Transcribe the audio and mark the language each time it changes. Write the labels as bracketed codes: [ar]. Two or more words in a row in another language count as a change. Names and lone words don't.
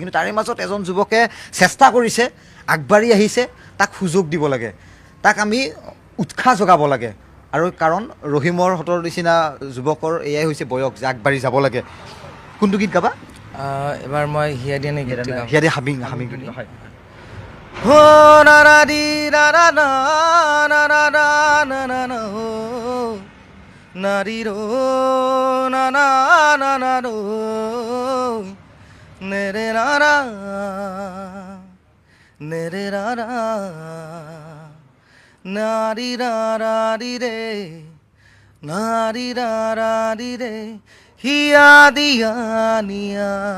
[as] কিন্তু তাৰে মাজত এজন যুৱকে চেষ্টা কৰিছে, আগবাঢ়ি আহিছে। তাক সুযোগ দিব লাগে, তাক আমি উৎসাহ যোগাব লাগে। আৰু কাৰণ ৰহিমৰ হতৰ নিচিনা যুৱকৰ এয়াই হৈছে বয়স যে আগবাঢ়ি যাব লাগে। কোনটো গীত গাবা? এবাৰ মই হিয়া দিয়া নে গীত গাম। হিয়া দিয়া হামিং হয়। হো না না দি না না না না না না না না না হো না রি রো না না না না রো নে রে না না নে রে না না না রি রা রা রি রে না রি রা রা রি রে হিয়া দিয়া নিয়া